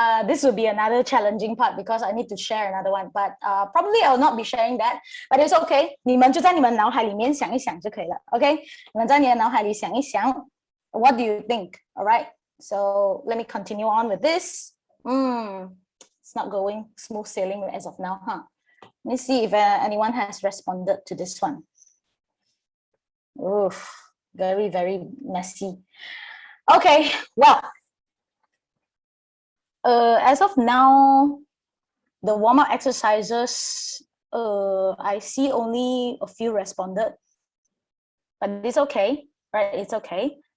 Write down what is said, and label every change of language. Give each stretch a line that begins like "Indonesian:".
English: This will be another challenging part because I need to share another one, but probably I will not be sharing that, but it's okay.
Chinese: 你们就在你们脑海里面想一想就可以了 OK 你们在你的脑海里想一想
English: What do you think? All right, so let me continue on with this. It's not going smooth sailing as of now, huh? Let me see if anyone has responded to this one. Oof, very messy. Okay, well, as of now, the warm-up exercises, I see only a few responded, but it's okay, right? It's okay.